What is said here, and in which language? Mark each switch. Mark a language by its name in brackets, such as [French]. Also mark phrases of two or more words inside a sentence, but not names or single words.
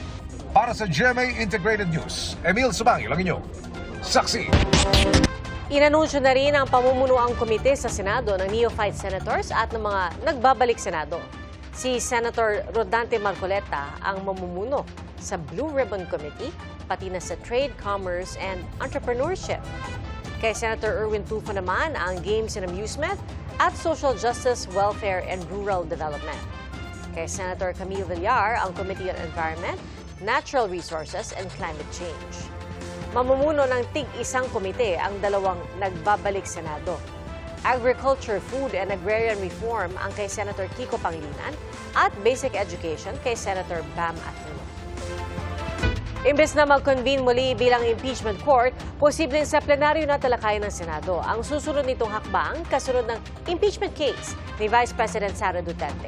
[Filipino] Para sa GMA Integrated News, Emil Sumangil ang inyong saksi. Inanunsyo na rin ang pamumunuang komite sa Senado ng neophyte senators at ng mga nagbabalik Senado. Si Senator Rodante Marcoleta ang mamumuno sa Blue Ribbon Committee, pati na sa Trade, Commerce, and Entrepreneurship. Kay Senator Erwin Tulfo naman ang Games and Amusement at Social Justice, Welfare, and Rural Development. Kay Senator Camille Villar ang Committee on Environment, Natural Resources, and Climate Change. Mamumuno ng tig-isang komite ang dalawang nagbabalik Senado. Agriculture, Food, and Agrarian Reform ang kay Senator Kiko Pangilinan at Basic Education kay Senator Bam Aquino. Imbes na mag-convene muli bilang [English] impeachment court, [Filipino] posibleng sa plenaryo na talakayan ng Senado ang susunod nitong hakbang kasunod ng [English] impeachment case [Filipino] ni Vice President Sara Duterte.